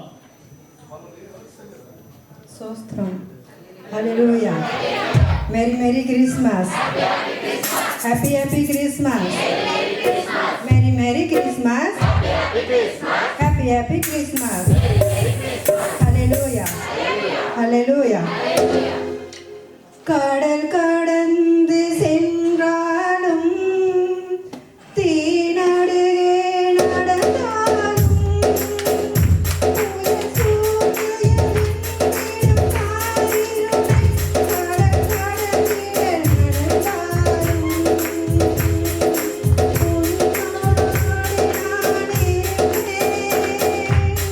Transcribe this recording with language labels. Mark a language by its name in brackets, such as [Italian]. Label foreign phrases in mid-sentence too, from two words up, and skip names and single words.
[Telugu] స్తోత్రం. హల్లెలూయా. [English] Merry merry Christmas. Happy happy Christmas. Merry merry Christmas. Happy happy Christmas. [Telugu] హల్లెలూయా. హల్లెలూయా. [Tamil] கடல் கடந்து சென்றாலும் தீநடுவே நடந்தாலும் புயல் சூழ்ந்து எதிர்த்திடும் காரிருளை கடல் கடந்திட நடந்தாலும் உன்னோடு நான் இருப்பேன்.